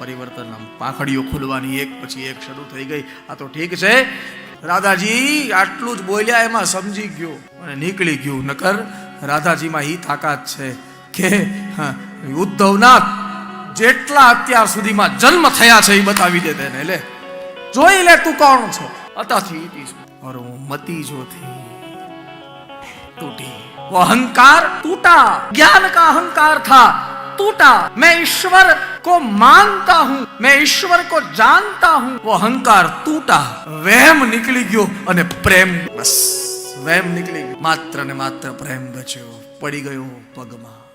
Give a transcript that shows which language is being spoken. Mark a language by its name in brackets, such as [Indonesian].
[Gujarati] પરિવર્તન આમ પાંખડીઓ ખુલવાની એક પછી એક શરૂ થઈ ગઈ. આ તો ઠીક છે, રાધાજી આટલું જ બોલ્યા એમાં સમજી ગયો અને નીકળી ગયું. નકર રાધાજીમાં ઈ તાકાત છે કે ઉદ્ધવના જેટલા અત્યાર સુધીમાં જન્મ થયા છે એ બતાવી દે તેને. લે જોઈ લે તું કોણ છે. [Hindi] અતાથી और वो मती जो थी टूटी, वो अहंकार टूटा, ज्ञान का अहंकार था टूटा. मैं ईश्वर को मानता हूं, मैं ईश्वर को जानता हूं, वो अहंकार टूटा. [Gujarati] वहम निकली गयो અને પ્રેમ, બસ વહેમ નીકળી ગયો. માત્ર ને માત્ર પ્રેમ બચ્યો, પડી ગયો પગમાં.